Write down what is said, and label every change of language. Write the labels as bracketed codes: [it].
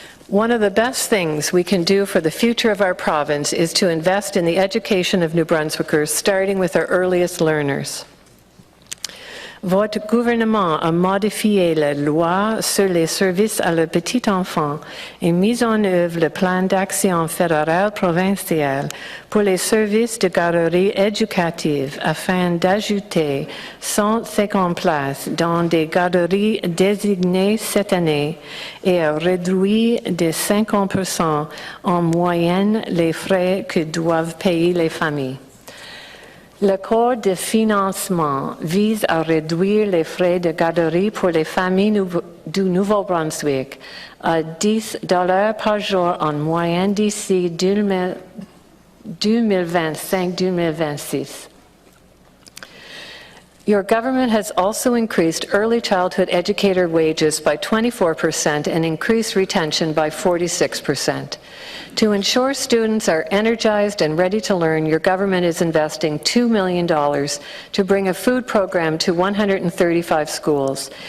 [en] One of the best things we can do for the future of our province is to invest in the education of New Brunswickers, starting with our earliest learners. [fr] Votre gouvernement a modifié la loi sur les services à la petite enfant et mis en œuvre le plan d'action fédéral provincial pour les services de garderie éducative afin d'ajouter 150 places dans des garderies désignées cette année et a réduit de 50% en moyenne les frais que doivent payer les familles. L'accord de financement vise à réduire les frais de garderie pour les familles du Nouveau-Brunswick à $10 par jour en moyenne d'ici 2025-2026. [en] Your government has also increased early childhood educator wages by 24% and increased retention by 46%. To ensure students are energized and ready to learn, your government is investing $2 million to bring a food program to 135 schools.